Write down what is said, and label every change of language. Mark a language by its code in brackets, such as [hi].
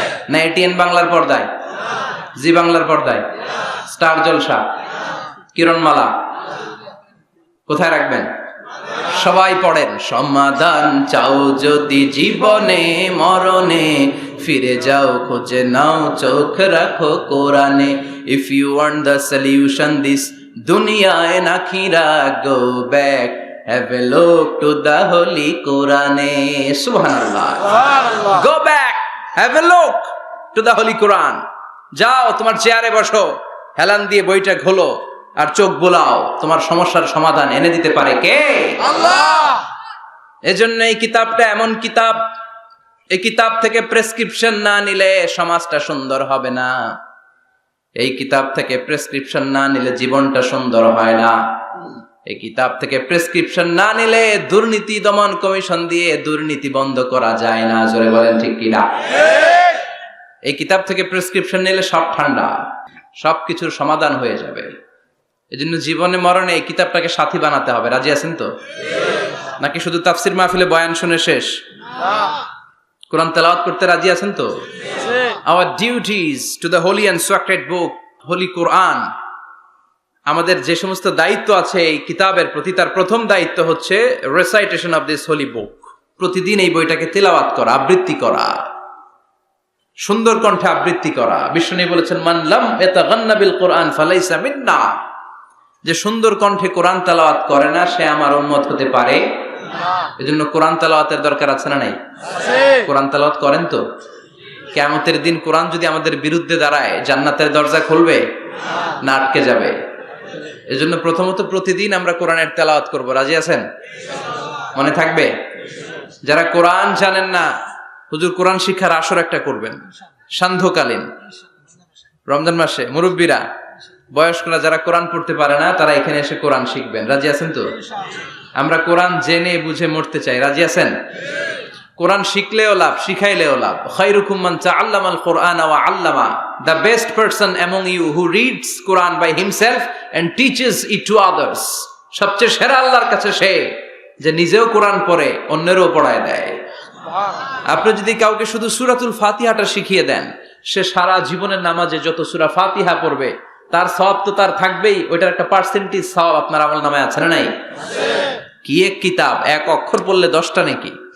[bn] না এটিএন বাংলার পর্দায়, জি বাংলার পর্দায়, স্টার জলসা, কিরণমালা, কোথায় রাখবেন? সবাই পড়েন। সমাধান চাও যদি জীবনে, মরণে ফিরে যাও, খুঁজে নাও, চোখ রাখো কোরআনে। [en] If you want the solution this dunya and akhirah, go back, have a look to the holy Quran. Subhanallah. Go back, have a look to the holy Quran. [bn] যাও তোমার চেয়ারে বসো, হেলান দিয়ে বইটা খোলো আর চোখ বোলাও। তোমার সমস্যার সমাধান এনে দিতে পারে কে? আল্লাহ। এজন্য এই কিতাবটা এমন কিতাব, এই কিতাব থেকে প্রেসক্রিপশন না নিলে সমাজটা সুন্দর হবে না। এই কিতাব থেকে প্রেসক্রিপশন না নিলে জীবনটা সুন্দর হয় না। এই কিতাব থেকে প্রেসক্রিপশন না নিলে দুর্নীতি দমন কমিশন দিয়ে দুর্নীতি বন্ধ করা যায় না। জোরে বলেন ঠিক কিনা? এই কিতাব থেকে প্রেসক্রিপশন নিলে সব ঠান্ডা, সবকিছুর সমাধান হয়ে যাবে। এজন্য জীবনে মরণে এই কিতাবটাকে সাথী বানাতে হবে। রাজি আছেন তো? নাকি শুধু তাফসির মাহফিলে বয়ান শুনে শেষ? কোরআন তেলাওয়াত করতে রাজি আছেন তো? [en] Our duties to the holy and sacred book, holy Quran. [bn] আমাদের যে সমস্ত দায়িত্ব আছে এই কিতাবের প্রতি, তার প্রথম দায়িত্ব হচ্ছে [en] recitation of this holy book. [bn] প্রতিদিন এই বইটাকে তেলাওয়াত করা, আবৃত্তি করা, সুন্দর কণ্ঠে আবৃত্তি করা। বিষ্ণু বলেছেন, [ar] মান লাম ইয়াতাগান্না বিল কোরআন ফালাইসা মিন্না। [bn] যে সুন্দর কণ্ঠে কোরআন তেলাওয়াত করে না, সে আমার উম্মত হতে পারে না। এজন্য কোরআন তেলাওয়াতের দরকার আছে না নাই? কোরআন তেলাওয়াত করেন তো? কিয়ামতের দিন কোরআন যদি আমাদের বিরুদ্ধে দাঁড়ায়, জান্নাতের দরজা খুলবে না আটকে যাবে? এজন্য প্রথমত প্রতিদিন আমরা কোরআনের তেলাওয়াত করব। রাজি আছেন? মনে থাকবে? যারা কোরআন জানেন না, হুজুর কোরআন শিক্ষার আসর একটা করবেন সান্ধ্যকালীন, রমজান মাসে। মুরব্বীরা, বয়স্করা যারা কোরআন পড়তে পারে না, তারা এখানে এসে কোরআন শিখবেন। রাজি আছেন তো? আমরা কোরআন জেনে বুঝে মরতে চাই। রাজি আছেন? কোরআন শিখলেও লাভ, শিখাইলেও লাভ। [ar] খায়রুকুম মান তাআল্লামাল কুরআনা ওয়া আল্লামা। [en] The best person among you who reads Quran by himself and teaches it to others. [bn] সবচেয়ে সেরা আল্লাহর কাছে সে যে নিজেও কোরআন পড়ে, অন্যেরও পড়ায় দেয়। আপনি যদি কাউকে শুধু সূরাতুল ফাতিহাটা শিখিয়ে দেন, সে সারা জীবনের নামাজে যত সূরা ফাতিহা পড়বে তার সওয়াব তো তার থাকবেই। ওইটার একটা পার্সেন্টেজ সওয়াব আপনার আমলনামায় আছে না নাই? কি এক কিতাব, এক অক্ষর পড়লে 10টা নাকি।